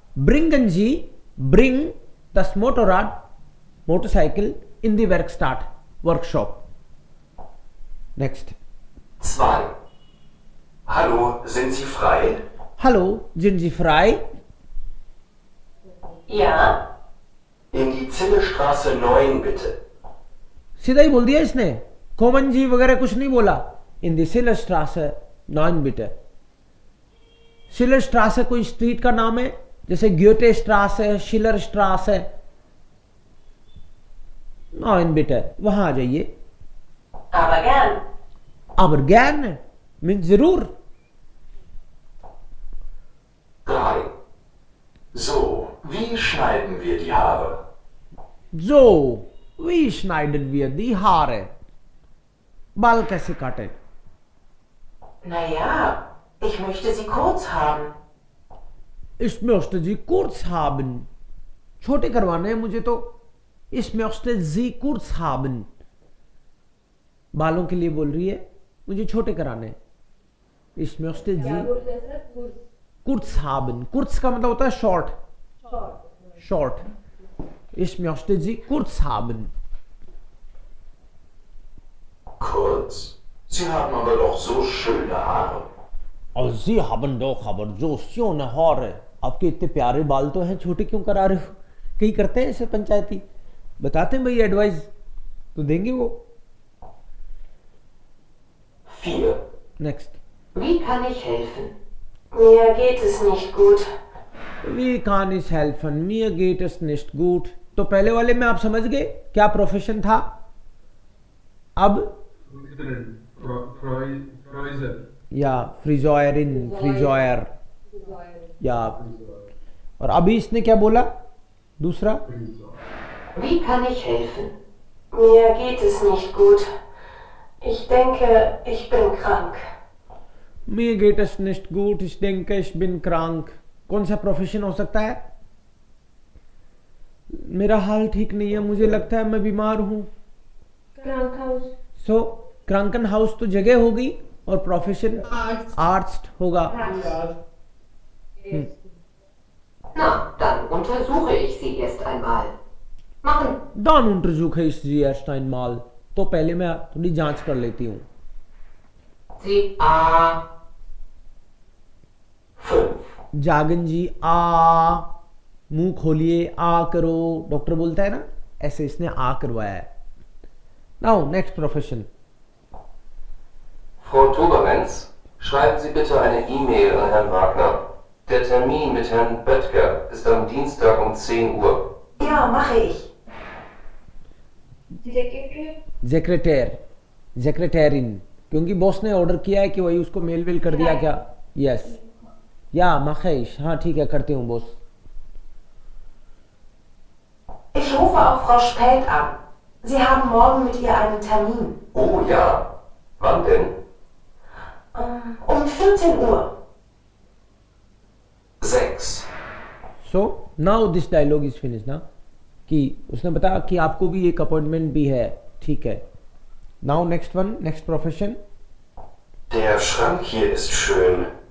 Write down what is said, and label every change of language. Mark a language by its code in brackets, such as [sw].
[de] Bringen Sie, bring das Motorrad, [en] Motorcycle [de] in die Werkstatt, Workshop. Next. 2. Hallo, sind Sie frei? Hallo, sind Sie frei? Ja. In die Zillestraße 9 bitte. [hi] सीधा ही बोल दिया इसने, common जी वगैरह कुछ नहीं बोला। [de] इन दी सिलर स्ट्रासे 9 बिटे। [hi] Sealer स्ट्रासे कोई स्ट्रीट का नाम है, जैसे ग्योटे स्ट्रासे, शिलर स्ट्रासे, 9 बिटे, वहां आ जाइए। [de] Aber gern. aber gerne [hi] mean जरूर। 3. [de] So, wie schneiden wir die Haare? So, wie schneiden wir die Haare? [hi] बाल कैसे काटे? [de] Naja, ich möchte sie kurz haben. Ich möchte sie kurz haben. [hi] छोटे करवाने हैं मुझे तो। [de] Ich möchte sie kurz haben. [hi] बालों के लिए बोल रही है, मुझे छोटे कराने हैं। [de] Ich möchte [hi] क्या [de] sie [hi] बोलते हैं सर? [de] kurz haben. [hi] Kurz का मतलब होता है short. [en] Short. [de] Ich möchte sie kurz haben. Kurz. Sie haben aber doch so schöne Haare. और Sie haben doch aber so schöne Haare. [hi] आपके इतने प्यारे बाल तो हैं, छोटे क्यों करा रहे हो? कई करते हैं ऐसे पंचायती, बताते हैं भाई एडवाइस तो देंगे वो। 4. [en] Next. [de] Wie kann ich helfen? Mir geht es nicht gut. Wie kann ich helfen? Mir geht es nicht gut. [hi] तो पहले वाले में आप समझ गए क्या प्रोफेशन था। अब [de] फ्रॉइजर [hi] या फ्रिजॉयरिन, फ्रिजॉयर या, और अभी इसने क्या बोला दूसरा? [de] Wie kann ich helfen? Mir geht es nicht gut. Ich denke, ich bin krank. Mir geht es nicht gut. Ich denke, ich bin krank. [hi] कौन सा प्रोफेशन हो सकता है? मेरा हाल ठीक नहीं है, मुझे लगता है मैं बीमार हूं। [de] Krankhaus. [hi] सो क्रांकन हाउस तो जगह होगी और प्रोफेशन आर्ट्स होगा। [de] Na, dann untersuche ich sie erst einmal. Machen. Dann untersuche ich sie erst einmal. [hi] तो पहले मैं थोड़ी जांच कर लेती हूँ। [de] Sie A. 5. जागन जी आ, [hi] मुंह खोलिए, आ करो, डॉक्टर बोलता है ना, ऐसे इसने आ करवाया है। [en] Now next profession. [de] Frau Tobermens, schreiben Sie bitte eine E-Mail an Herrn Wagner. Der Termin mit Herrn Böttger ist am Dienstag um 10 Uhr. Ja, mache ich. [en] Secretary. [hi] सेक्रेटेर, सेक्रेटेरिन, क्योंकि बॉस ने ऑर्डर किया है कि वही उसको मेल वेल कर दिया क्या? यस [de] या मखेश, [hi] हाँ ठीक है करती हूँ boss. [de] Ich rufe auch Frau Späth an. Sie haben morgen mit ihr einen Termin. Oh ja. Wann denn? Um 14 Uhr. 6. [en] so now this dialogue is finish [hi] ना, कि उसने बताया कि आपको भी एक अपॉइंटमेंट भी है, ठीक है। [en] Now next one, next profession. [de] Der Schrank hier ist schön.